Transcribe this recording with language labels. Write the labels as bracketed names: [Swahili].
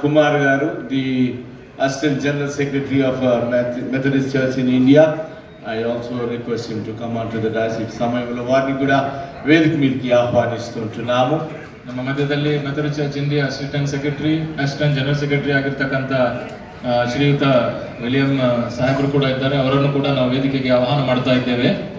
[English] Kumar Garu, the Assistant General Secretary of Methodist Church in India, I also request him to come onto the dais. [Telugu] ఈ సమయంలో వారిని కూడా వేదిక మీదకి ఆహ్వానిస్తుంటున్నాము. [Kannada] ನಮ್ಮ ಮಧ್ಯದಲ್ಲಿ Methodist church India assistant secretary, assistant general secretary ಆಗಿರ್ತಕ್ಕಂಥ ಶ್ರೀಯುತ ವಿಲಿಯಂ ಸಾಹೇಬರು ಕೂಡ ಇದ್ದಾರೆ. ಅವರನ್ನು ಕೂಡ ನಾವು ವೇದಿಕೆಗೆ ಆಹ್ವಾನ ಮಾಡ್ತಾ ಇದ್ದೇವೆ.